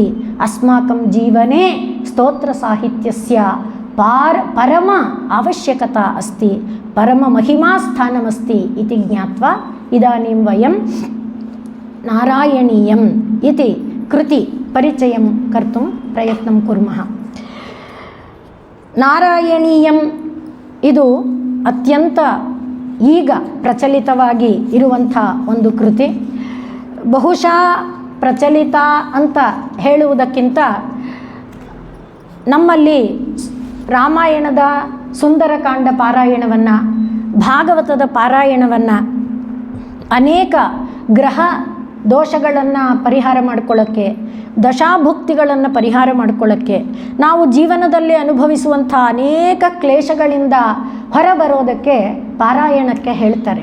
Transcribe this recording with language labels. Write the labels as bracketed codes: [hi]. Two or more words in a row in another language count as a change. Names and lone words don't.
[sa] अस्माकं जीवने स्तोत्रसाहित्यस्य परम आवश्यकता अस्ति, परममहिमास्थानमस्ति इति ज्ञात्वा इदानीं वयं नारायणीयम् इति कृति परिचयं कर्तुं प्रयत्नं कुर्मः. [kn] नारायणीयम् ಇದು ಅತ್ಯಂತ ಈಗ ಪ್ರಚಲಿತವಾಗಿ ಇರುವಂಥ ಒಂದು ಕೃತಿ. ಬಹುಶಃ ಪ್ರಚಲಿತ ಅಂತ ಹೇಳುವುದಕ್ಕಿಂತ ನಮ್ಮಲ್ಲಿ ರಾಮಾಯಣದ ಸುಂದರಕಾಂಡ ಪಾರಾಯಣವನ್ನು, ಭಾಗವತದ ಪಾರಾಯಣವನ್ನು, ಅನೇಕ ಗ್ರಹ ದೋಷಗಳನ್ನು ಪರಿಹಾರ ಮಾಡಿಕೊಳ್ಳೋಕ್ಕೆ, ದಶಾಭುಕ್ತಿಗಳನ್ನು ಪರಿಹಾರ ಮಾಡಿಕೊಳ್ಳೋಕ್ಕೆ, ನಾವು ಜೀವನದಲ್ಲಿ ಅನುಭವಿಸುವಂಥ ಅನೇಕ ಕ್ಲೇಶಗಳಿಂದ ಹೊರಬರೋದಕ್ಕೆ ಪಾರಾಯಣಕ್ಕೆ ಹೇಳ್ತಾರೆ.